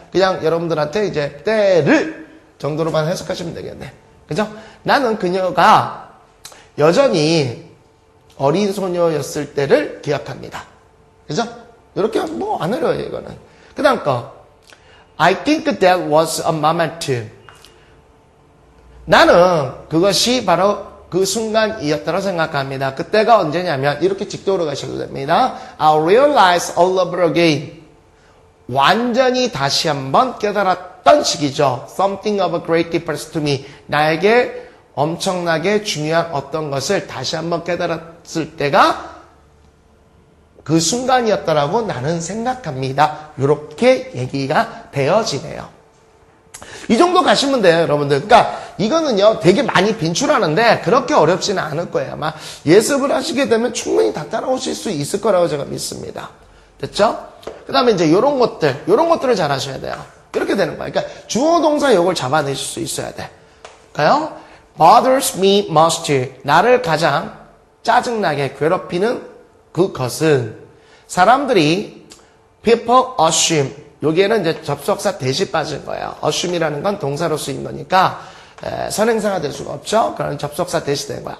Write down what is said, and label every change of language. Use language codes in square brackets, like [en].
[ko] 그냥 여러분들한테 이제 때를 정도로만 해석하시면 되겠네. 그죠? 나는 그녀가 여전히 어린 소녀였을 때를 기억합니다. 그죠? 이렇게 뭐 안 어려워요, 이거는. 그 다음 거. [en] I think that was a moment. [ko] 나는 그것이 바로 그 순간이었다고 생각합니다. 그때가 언제냐면 이렇게 직도로 가셔도 됩니다. [en] I realize all over again. [ko] 완전히 다시 한번 깨달았던 시기죠. [en] Something of a great difference to me. [ko] 나에게 엄청나게 중요한 어떤 것을 다시 한번 깨달았을 때가 그 순간이었다라고 나는 생각합니다. 이렇게 얘기가 되어지네요. 이 정도 가시면 돼요, 여러분들. 그러니까 이거는요, 되게 많이 빈출하는데 그렇게 어렵지는 않을 거예요. 아마 예습을 하시게 되면 충분히 다 따라오실 수 있을 거라고 제가 믿습니다. 됐죠? 그 다음에 이제 이런 것들을 잘 하셔야 돼요. 이렇게 되는 거예요. 그러니까 주어 동사 요걸 잡아내실 수 있어야 돼. 그러니까요, [en] bothers me most. [ko] 나를 가장 짜증나게 괴롭히는 그것은 사람들이 [en] people assume. [ko] 여기에는 이제 접속사 대시 빠진 거예요. assume이라는 건 동사로 쓰인 거니까 선행사가 될 수가 없죠. 그런 접속사 대시 된 거야.